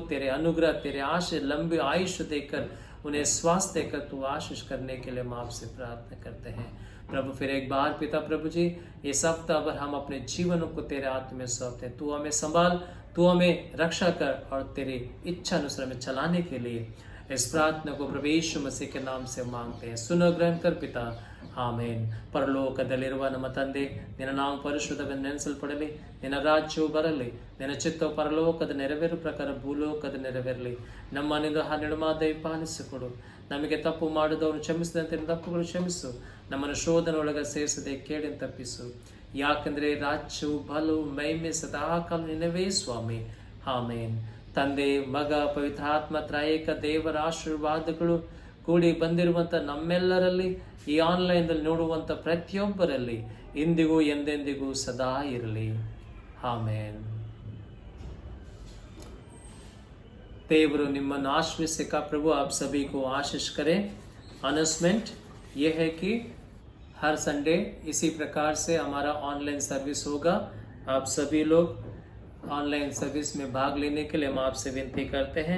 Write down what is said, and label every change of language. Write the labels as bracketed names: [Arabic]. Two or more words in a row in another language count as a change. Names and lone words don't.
[Hindi] तेरे अनुग्रह, तेरे आशीष, लंबी आयुष्य देकर उन्हें स्वास्थ्य देकर तू आशीष करने के लिए हम आपसे प्रार्थना करते हैं प्रभु। फिर एक बार पिता प्रभु जी, इस हफ्ता भर हम अपने जीवनों को तेरे हाथ में सौंपते हैं। तू हमें संभाल, तू हमें रक्षा कर और तेरी इच्छा अनुसार में चलाने के लिए इस प्रार्थना को प्रभु यीशु मसीह के नाम से मांगते हैं। सुनो, ग्रहण कर पिता, [Kannada] ಆಮೇನ್। ಪರಲೋಕದಲ್ಲಿರುವ ನಮ್ಮ ತಂದೆ, ನಿನ್ನ ನಾಮ ಪರಿಶುದ್ಧವೆಂದು ನೆನೆಸಲ್ಪಡಲಿ, ನಿನ್ನ ರಾಜ್ಯವು ಬರಲಿ, ನಿನ್ನ ಚಿತ್ತವು ಪರಲೋಕದ ನೆರವೇರು ಪ್ರಕಾರ ಭೂಲೋಕದ ನೆರವೇರಲಿ। ನಮ್ಮನಿಂದ 12 ದಯಪಾಲಿಸಿಕೊಡು, ನಮಗೆ ತಪ್ಪು ಮಾಡಿದವರು ಕ್ಷಮಿಸಿದಂತೆ ತಪ್ಪುಗಳು ಕ್ಷಮಿಸು, ನಮ್ಮನ್ನು ಶೋಧನೊಳಗೆ ಸೇರಿಸದೆ ಕೇಳಿನ ತಪ್ಪಿಸು, ಯಾಕಂದ್ರೆ ರಾಜ್ಯವು ಬಲವು ಮಹಿಮೆ ಸದಾಕಾಲ ನಿನ್ನವೇ ಸ್ವಾಮಿ, ಆಮೇನ್। ತಂದೆ, ಮಗ, ಪವಿತ್ರಾತ್ಮ ತ್ರಯೇಕ ದೇವರ ಆಶೀರ್ವಾದಗಳು ಕೂಡಿ ಬಂದಿರುವಂಥ ನಮ್ಮೆಲ್ಲರಲ್ಲಿ, ಈ ಆನ್ಲೈನ್ದಲ್ಲಿ ನೋಡುವಂಥ ಪ್ರತಿಯೊಬ್ಬರಲ್ಲಿ ಇಂದಿಗೂ ಎಂದೆಂದಿಗೂ ಸದಾ ಇರಲಿ, ಆಮೇನ್। [Hindi] देवरो निम्न आशीष का प्रभु आप सभी को आशीष करें। अनाउंसमेंट ये है कि हर संडे इसी प्रकार से हमारा [English] online service [Hindi] होगा। आप सभी लोग [English] online service [Hindi] में भाग लेने के लिए हम आपसे विनती करते हैं।